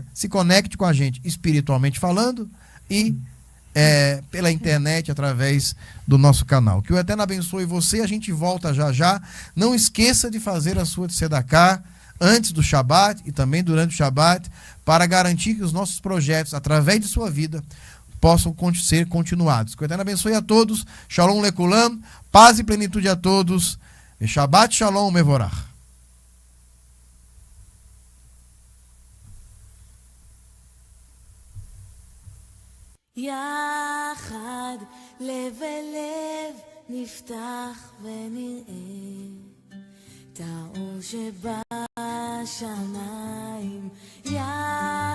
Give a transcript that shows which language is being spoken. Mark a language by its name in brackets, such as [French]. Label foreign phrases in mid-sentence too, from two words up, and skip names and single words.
[Portuguese] Se conecte com a gente espiritualmente falando e pela internet, através do nosso canal. Que o Eterno abençoe você. A gente volta já. Não esqueça de fazer a sua tzedakah antes do Shabat e também durante o Shabat, para garantir que os nossos projetos, através de sua vida, possam ser continuados. Que o Eterno abençoe a todos. [Hebrew] שלום לכולם, [Portuguese] paz e plenitude a todos. E [Hebrew] שבת שלום מבורך. יחד לב אל לב נפתח ונראה את האור שבשמיים.